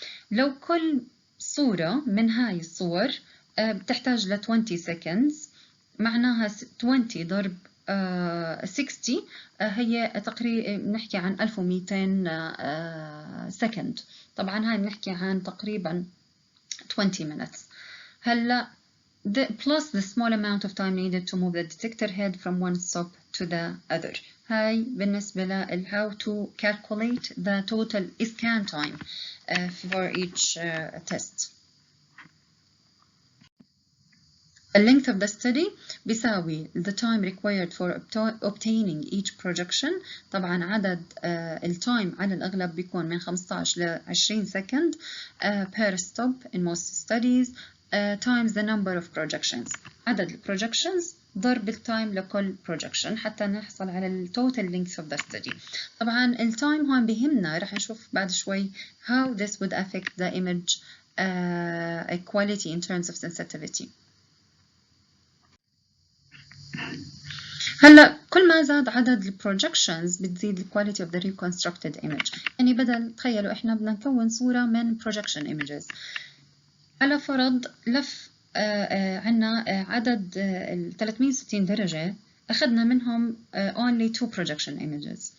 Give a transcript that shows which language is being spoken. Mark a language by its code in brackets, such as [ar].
[ar] لو كل صورة من هاي الصور بتحتاج ل 20 seconds معناها 20 ضرب 60 هي تقريبا نحكي عن 1200 سكند. طبعا هاي بنحكي عن تقريبا 20 minutes. [en] هلا plus the small amount of time needed to move the detector head from one stop to the other. [ar] هاي بالنسبة ل [en] how to calculate the total scan time for each test. The length of the study [ar] بيساوي [en] the time required for obtaining each projection. [ar] طبعا عدد التايم على الأغلب بيكون من [en] 15 ل 20 second per stop in most studies times the number of projections. [ar] عدد البروجكشنز ضرب التايم لكل projection حتى نحصل على ال [en] total length of the study. [ar] طبعا التايم هون بيهمنا، رح نشوف بعد شوي [en] how this would affect the image quality in terms of sensitivity. [ar] هلا كل ما زاد عدد البروجكشنز بتزيد الكواليتي [en] of the reconstructed image. [ar] يعني بدل تخيلوا احنا بدنا نكون صورة من projection images. على فرض لف عنا عدد 360 درجة، أخذنا منهم [en] only 2 projection images.